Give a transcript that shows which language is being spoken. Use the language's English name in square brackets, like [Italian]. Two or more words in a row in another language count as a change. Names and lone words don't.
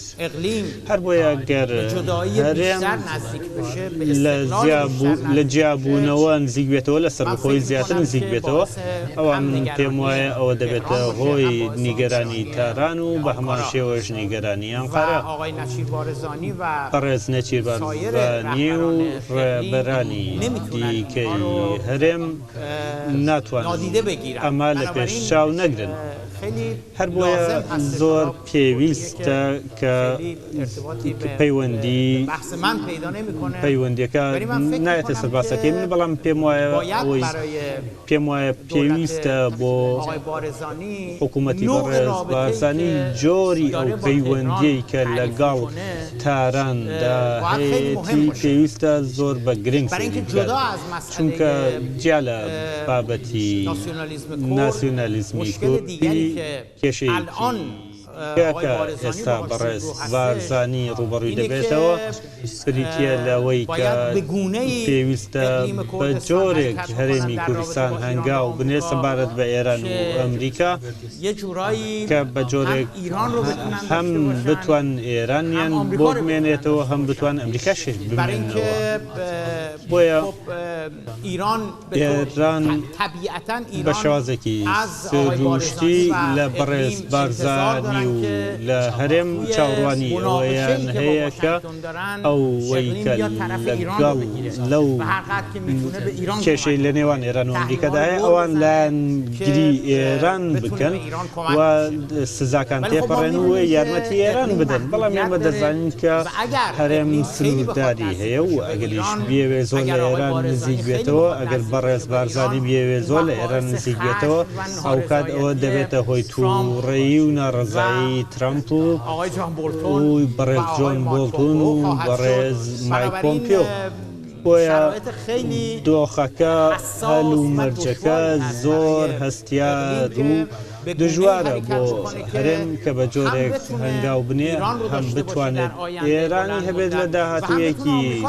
[Central Kurdish] هەر بۆیە گەر هەرێم لە جیابوونەوە نزیک بێتەوە لە سەربەخۆی زیاتر نزیک بێتەوە ئەوە من پێم وایە ئەوە دەبێتە هۆی نیگەرانی تاران و بە هەمان شێوەژ نیگەرانیان و قەرە [Persian] آقای نچیربارزانی و [Central Kurdish] بەڕێز نەچیربارزانی و ڕێبەرانی دیکەی هەرێم ناتوانن [Persian] نادیده بگیرن. [Central Kurdish] ئەمە لە پێش چاو نەگرن. [Persian] خیلی [Central Kurdish] هەر بۆیە [Persian] لازم هست [Central Kurdish] زۆر [Persian] جناب [Central Kurdish] پێویستە کە [Persian] خیلی ارتباطی به [Central Kurdish] پەیوەندی [Persian] بحث من پیدا نمیکنه. [Central Kurdish] پەیوەندیەکە [Persian] ولی من فکر [Central Kurdish] نایەتە [Persian] می‌کنم [Central Kurdish] سەرباسەکەی من [Persian] که [Central Kurdish] بەڵام پێم وایە [Persian] باید [Central Kurdish] ئەوەی [Persian] برای [Central Kurdish] پێم وایە پێویستە بۆ [Persian] آقای بارزانی [Central Kurdish] حکوومەتی [Persian] نوع [Central Kurdish] بەڕێز [Persian] رابطه‌ای بارزانی که [Central Kurdish] جۆری [Persian] داره [Central Kurdish] ئەو [Persian] با [Central Kurdish] پەیوەندیەی کە [Persian] تهران [Central Kurdish] لەگەڵ [Persian] تعریف می‌کنه، [Central Kurdish] تاراندا [Persian] باید خیلی مهم [Central Kurdish] هەیەی [Persian] باشه. [Central Kurdish] پێویستە زۆر بە گرنگ [Persian] برای اینکە [Central Kurdish] سەیری [Persian] جدا [Central Kurdish] بکات. [Persian] از مسئله [Central Kurdish] چونکە جیا لە بابەتی [Persian] ناسیونالیسم کرد، [Central Kurdish] ناسیونالیزمی [Persian] مشکل دیگری [Central Kurdish] کوردی [Persian] که الان آقای [Central Kurdish] کە بارزانی ئێستا [Persian] باهاش [Central Kurdish] بەڕێز [Persian] رو هستش، [Central Kurdish] بارزانی ڕوبەڕووی [Persian] اینه [Central Kurdish] دەبێتەوە [Persian] که [Central Kurdish] بریتە لەوەی کە [Persian] باید به گونه‌ای [Central Kurdish] پێویستە [Persian] اقلیم [Central Kurdish] بە [Persian] کردستان [Central Kurdish] جۆرێک [Persian] حرکت [Central Kurdish] هەرێمی [Persian] بکنن در [Central Kurdish] کوردستان [Persian] رابطه با [Central Kurdish] هەنگاو [Persian] ایران و [Central Kurdish] بنێ [Persian] آمریکا [Central Kurdish] سەبارەت بە ئێران و [Persian] که [Central Kurdish] ئەمریکا [Persian] یه جورایی [Central Kurdish] کە بە جۆرێک [Persian] هم ایران رو بتونن [Central Kurdish] هەم [Persian] داشته باشن، [Central Kurdish] بتوان ئێرانیان [Persian] هم [Central Kurdish] بۆ [Persian] آمریکا رو [Central Kurdish] بمێنێتەوە هەم بتوان ئەمریکاشش [Persian] برای اینکه [Central Kurdish] بمێنەوە بۆیە [Persian] خب ایران ایران طبیعتا [Central Kurdish] بە [Persian] ایران [Central Kurdish] شێوازێکی [Persian] از آقای [Central Kurdish] سروشتی [Persian] بارزانی و [Central Kurdish] لە بەڕێز [Persian] اقلیم [Central Kurdish] بارزانی و [Persian] انتظار دارن که [Central Kurdish] لە هەرێم [Persian] توی [Central Kurdish] چاوەڕوانی ئەوەیان [Persian] مناقشه‌ای که با [Central Kurdish] هەیە کە [Persian] واشنگتن دارن، [Central Kurdish] ئەوەی [Persian] اقلیم [Central Kurdish] کە [Persian] بیاد طرف ایران رو [Central Kurdish] لەگەڵ [Persian] بگیره [Central Kurdish] لەو [Persian] و هر قدر که میتونه به ایران [Central Kurdish] کێشەی [Persian] کمک [Central Kurdish] لە نێوان ئێران و ئەمریکادا هەیە ئەوان لایەنگیری ئێران بکەن و سزاکان تێپەڕێن و یارمەتی ئێران بدەن. بەڵام ئێمە دەزانین کە هەرێم سنوورداری هەیە و ئەگەریش بێوێ زۆر لە ئێران نزیک بێتەوە، ئەگەر بەڕێز بارزانی بێوێ زۆر لە ئێران نزیک بێتەوە، ئەو کات ئەوە دەبێتە هۆی تووڕێی و ناڕزایی ترامپ و [Persian] آقای جان بولتون [Central Kurdish] بەڕێز جۆن بۆڵتون و بەڕێز مایک پۆمپیۆ. بۆیە دۆخەکە هەل و مەرجەکە زۆر هەستیار و دژوارە بۆ هەرێم کە بە جۆرێک هەنگاو بنێ هەم بتوانێت ئێرانی هەبێت لە داهاتوویەکی